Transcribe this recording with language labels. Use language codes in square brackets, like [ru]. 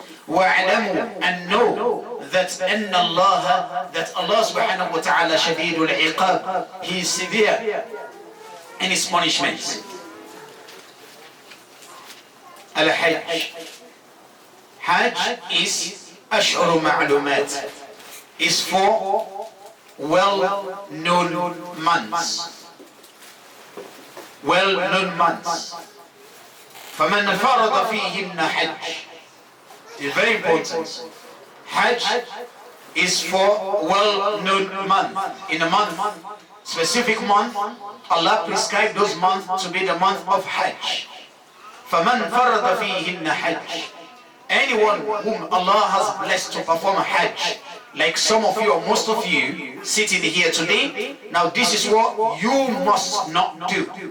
[en] وَاعْلَمُوا, and know that أَنَّ اللَّهَ, that Allah subhanahu wa ta'ala [ar] شَدِيدُ الْعِقَابِ, [en] He is severe in His punishments. Al-Hajj, Hajj is [ar] أشهر معلومات, [en] is for well-known months. Well-known months. [ar] فَمَنْ فَرَضَ فِيهِنَّ حَجْجٍ, [en] it's very important. Hajj is for well-known month. In a month, specific month, Allah prescribed those months to be the month of Hajj. [ar] فَمَنْ فَرَضَ فِيهِنَّ حَجْجٍ, [en] anyone whom Allah has blessed to perform a Hajj, like some of you or most of you sitting here today, now this is what you must not do.